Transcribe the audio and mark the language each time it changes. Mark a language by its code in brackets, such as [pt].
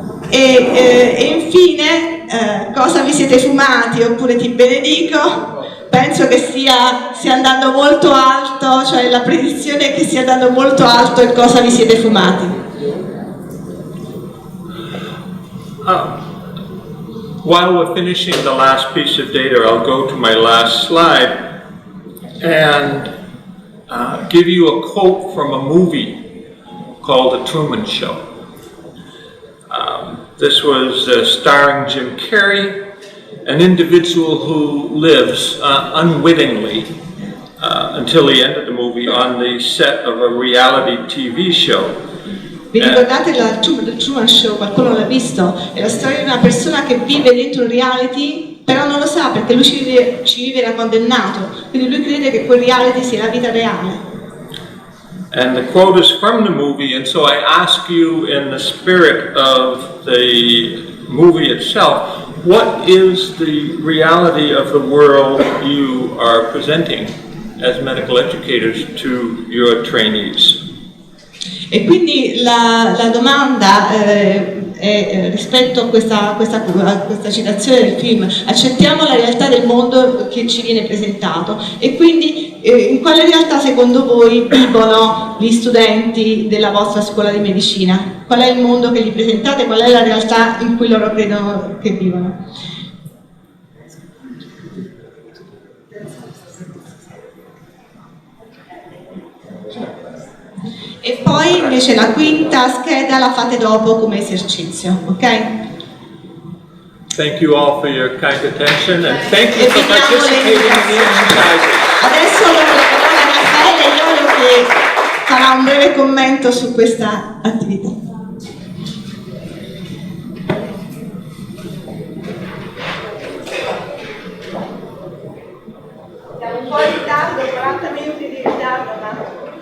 [it] E infine, cosa vi siete fumati oppure ti benedico? Penso che stia andando molto alto, cioè la predizione è che stia andando molto alto il cosa vi siete fumati. [en] While we're finishing the last piece of data, I'll go to my last slide and give you a quote from a movie called The Truman Show. This was starring Jim Carrey, an individual who lives unwittingly until the end of the movie on the set of a reality TV show. [it] Vi ricordate il Truman Show? Qualcuno l'ha visto? È la storia di una persona che vive dentro un reality, però non lo sa perché lui ci vive da quando è nato, quindi lui crede che quel reality sia la vita reale. [en] And the quote is from the movie, and so I ask you in the spirit of the movie itself, what is the reality of the world you are presenting as medical educators to your trainees? [it] E quindi la domanda è rispetto a questa citazione del film, accettiamo la realtà del mondo che ci viene presentato e quindi in quale realtà secondo voi vivono gli studenti della vostra scuola di medicina? Qual è il mondo che gli presentate? Qual è la realtà in cui loro credono che vivono? E poi invece la quinta scheda la fate dopo come esercizio, ok? [en] Thank you all for your kind attention and thank you for participating in the exercises. [it] Adesso do la parola a Raffaele Iolo che farà un breve commento su questa attività. Siamo un po' in ritardo, 40 minuti di ritardo, ma...